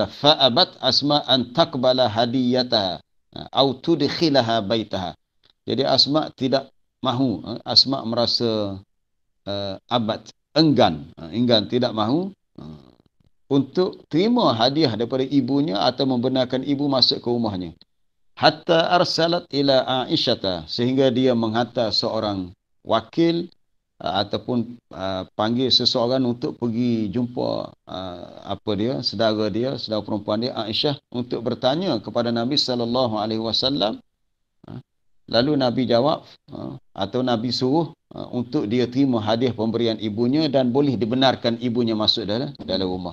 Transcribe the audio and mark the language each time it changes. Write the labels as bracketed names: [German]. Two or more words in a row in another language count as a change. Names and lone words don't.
[Arabic] فأبت أسماء أن تقبل هديتها أو تدخلها بيتها. [Malay] Jadi Asma tidak mahu. Asma merasa enggan tidak mahu untuk terima hadiah daripada ibunya atau membenarkan ibu masuk ke rumahnya. [Arabic] حتى أرسلت إلى عائشة, [Malay] sehingga dia menghantar seorang wakil ataupun panggil seseorang untuk pergi jumpa saudara perempuan dia Aisyah, untuk bertanya kepada Nabi SAW. Lalu Nabi jawab atau Nabi suruh untuk dia terima hadiah pemberian ibunya dan boleh dibenarkan ibunya masuk dalam rumah.